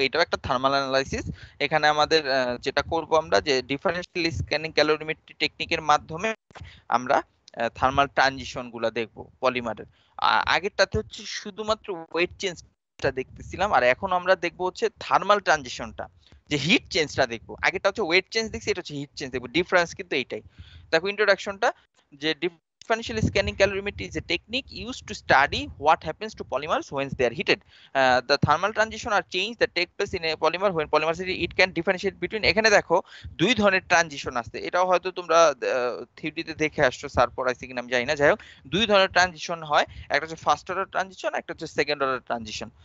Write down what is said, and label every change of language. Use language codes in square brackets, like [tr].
[bn] এটাও একটা thermal analysis. এখানে আমাদের যেটা করব আমরা যে ডিফারেন্সিয়াল স্ক্যানিং ক্যালোরিমেট্রি টেকনিকের মাধ্যমে আমরা থার্মাল ট্রানজিশন গুলা দেখবো পলিমারের। আগেরটাতে হচ্ছে শুধুমাত্র ওয়েট চেঞ্জটা দেখতেছিলাম, আর এখন আমরা দেখবো হচ্ছে থার্মাল ট্রানজিশনটা, যে হিট চেঞ্জটা দেখবো। আগেরটা হচ্ছে ওয়েট চেঞ্জ দেখছি, এটা হচ্ছে হিট চেঞ্জ দেখবো। ডিফারেন্স কিন্তু এইটাই। দেখো ইন্ট্রোডাকশনটা, যে [en] differential scanning calorimetry is a technique used to study what happens to polymers when they are heated. The thermal transition are change that take place in a polymer when polymer it can differentiate between, [bn] এখানে দেখো দুই ধরনের transition আছে, এটাও হয়তো তোমরা থিওরিতে দেখে আসছো, স্যার পড়াইছে কিনা আমি জানি না, যাই হোক দুই ধরনের ট্রানজিশন হয়, একটা হচ্ছে ফার্স্ট অর্ডার ট্রানজিশন, একটা হচ্ছে সেকেন্ড অর্ডার ট্রানজিশন।